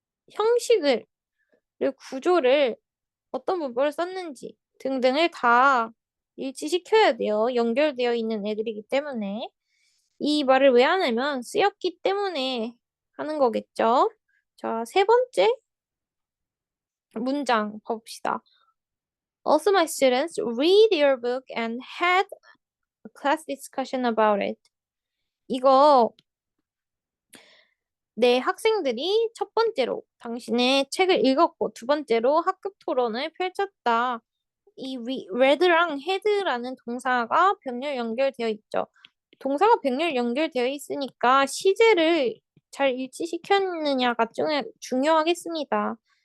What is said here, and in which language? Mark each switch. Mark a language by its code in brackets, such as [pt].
[ko] 형식을 구조를 어떤 문법을 썼는지 등등을 다 일치시켜야 돼요. 연결되어 있는 애들이기 때문에. 이 말을 왜 하냐면 쓰였기 때문에 하는 거겠죠. 자, 세 번째 문장 봅시다. [en] Also, my students read your book and had a class discussion about it. [ko] 이거 내 학생들이 첫 번째로 당신의 책을 읽었고 두 번째로 학급 토론을 펼쳤다. 이 read랑 had라는 동사가 병렬 연결되어 있죠. 동사가 병렬 연결되어 있으니까 시제를 잘 일치시켰느냐가 중요하겠습니다.